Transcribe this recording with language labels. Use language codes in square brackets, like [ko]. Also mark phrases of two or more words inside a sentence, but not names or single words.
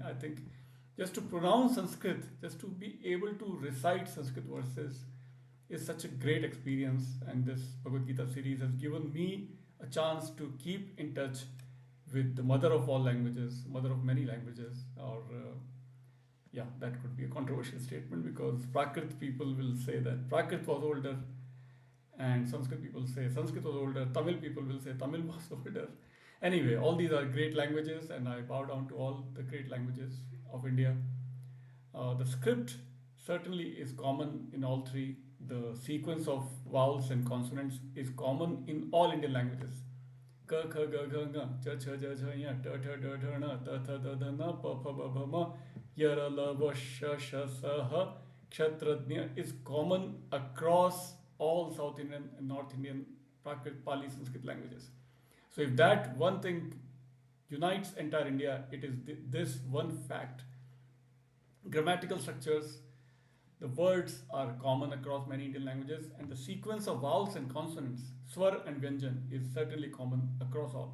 [en] I think just to pronounce Sanskrit, just to be able to recite Sanskrit verses is such a great experience, and this Bhagavad Gita series has given me a chance to keep in touch with the mother of all languages, mother of many languages, or yeah, that could be a controversial statement because Prakrit people will say that Prakrit was older and Sanskrit people say Sanskrit was older, Tamil people will say Tamil was older. Anyway, all these are great languages and I bow down to all the great languages of India. The script certainly is common in all three. The sequence of vowels and consonants is common in all Indian languages. [sa] Ka, kha, ga, gha, nga, cha, cha, ja, ja, ya, ta, ta, da, da, na, ta, tha, da, da, na, pa, pha, ba, bha, ma, yara, la, va, sha, sha, sa, ha, kshatrajna [en] is common across all South Indian and North Indian Prakrit, Pali, Sanskrit languages. So if that one thing unites entire India, it is this one fact. Grammatical structures, the words are common across many Indian languages, and the sequence of vowels and consonants, swar and vyanjan, is certainly common across all.